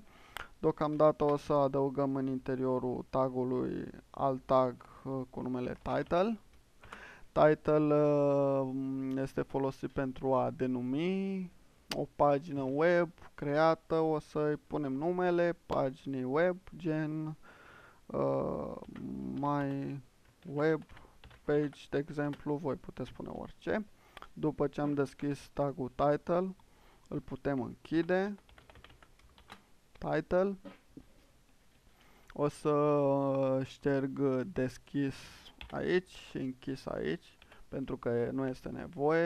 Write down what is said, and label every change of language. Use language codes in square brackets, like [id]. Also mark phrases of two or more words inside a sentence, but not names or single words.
[ro] Deocamdată o să adăugăm în interiorul tagului alt tag cu numele title. Title este folosit pentru a denumi o pagină web creată. O să-i punem numele paginii web, gen [en] my web page, [ro] de exemplu. Voi puteți spune orice. După ce am deschis tagul title, îl putem închide. Title. O să șterg deschis aici și închis aici, pentru că nu este nevoie.